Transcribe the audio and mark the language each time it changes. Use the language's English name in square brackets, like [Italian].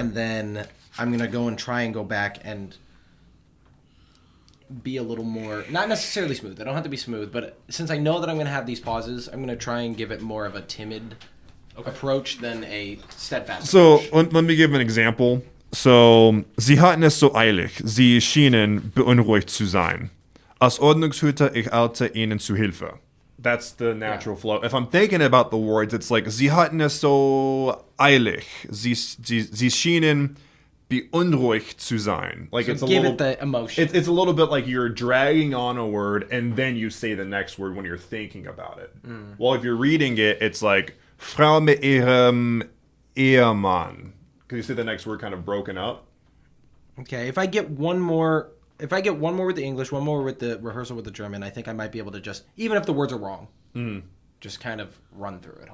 [English] And then I'm going to go and try and go back and be a little more... Not necessarily smooth. I don't have to be smooth, but since I know that I'm going to have these pauses, I'm going to try and give it more of a timid approach than a steadfast approach. So, let me give an example. [German] So, Sie hatten es so eilig. Sie schienen beunruhigt zu sein. Als Ordnungshüter, ich eilte Ihnen zu Hilfe. [English] That's the natural flow. If I'm thinking about the words, it's like, [German] sie hatten es so eilig. Sie schienen beunruhigt zu sein. [English] Like, So it's a give little, it the emotion. it's a little bit like you're dragging on a word and then you say the next word when you're thinking about it. Well, if you're reading it, it's like, [German] Frau mit ihrem Ehemann. [English] Because you say the next word kind of broken up. Okay, if I get one more with the English, one more with the rehearsal with the German, I think I might be able to just, even if the words are wrong, just kind of run through it.